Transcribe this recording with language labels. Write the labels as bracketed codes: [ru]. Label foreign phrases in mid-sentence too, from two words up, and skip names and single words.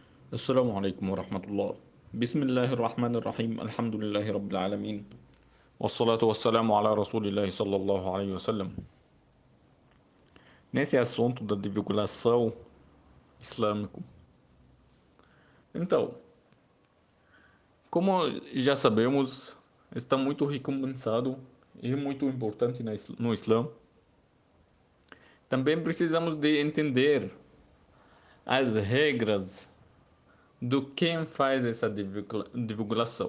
[ar] السلام عليكم ورحمة الله. بسم الله الرحمن الرحيم. الحمد لله رب العالمين، والصلاة والسلام على رسول الله صلى الله عليه وسلم. [pt] Nesse assunto da divulgação islâmico. Então, como já sabemos, está muito recompensado e muito importante no Islã. Também precisamos de entender as regras do quem faz essa divulgação.